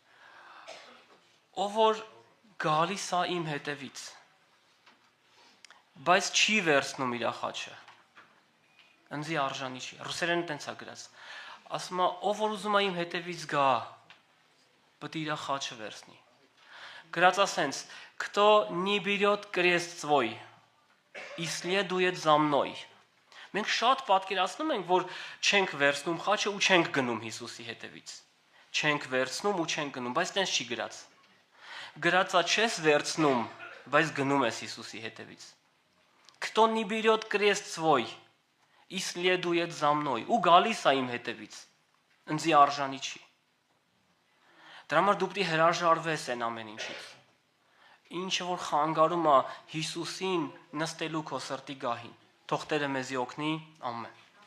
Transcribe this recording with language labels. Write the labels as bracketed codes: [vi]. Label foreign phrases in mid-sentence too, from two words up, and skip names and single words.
[hy] ով որ գալիս է իմ հետևից, բայց չի վերցնում իր խաչը, ընձի արժանի չի։ Ռուսերեն տենց է գրած։ Ասում է, ով որ уզում է իմ հետևից գա, պետք է իր խաչը վերցնի։ Գրած ասենց, [ru] кто не берет крест свой и следует за мной։ [hy] Մենք շատ պատկերացնում ենք, որ չենք վերցնում խաչը ու չենք գնում Հիսուսի հետևից։ Չենք վերցնում ու չենք գնում, բայց տենց չի գրած։ Գրածա չես վերցնում, բայց գնում ես Հիսուսի հետևից։ [ru] Кто не берет крест свой и следует за мной, [hy] ու գալիս է իմ հետևից։ Ինձի արժանի չի։ Դրա համար դու պիտի հրաժարվես այն ամեն ինչից։ Ինչը որ խանգարում է Հիսուսին նստելու քո սրտի գահին։ Թող Տերը մեզի օգնի, ամեն։